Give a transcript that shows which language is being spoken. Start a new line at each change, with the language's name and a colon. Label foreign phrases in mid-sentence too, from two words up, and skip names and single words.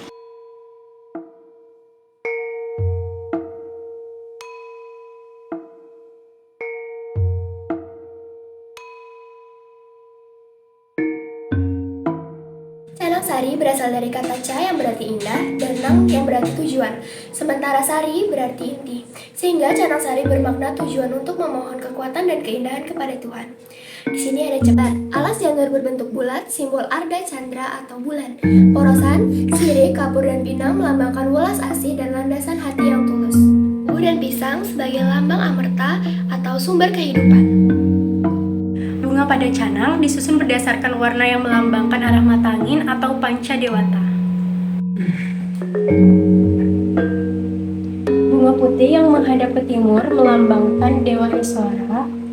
Indonesian: Canang Sari berasal dari kata ca yang berarti indah dan nang yang berarti tujuan. Sementara sari berarti inti. Sehingga Canang Sari bermakna tujuan untuk memohon kekuatan dan keindahan kepada Tuhan. Di sini ada cepat, alas janur berbentuk bulat, simbol arda candra atau bulan. Porosan, sirih, kapur, dan pinang melambangkan welas asih dan landasan hati yang tulus. kemudian pisang sebagai lambang amerta atau sumber kehidupan. Bunga pada canang disusun berdasarkan warna yang melambangkan arah mata angin atau panca dewata. Bunga putih yang menghadap ke timur melambangkan Dewa Iswara.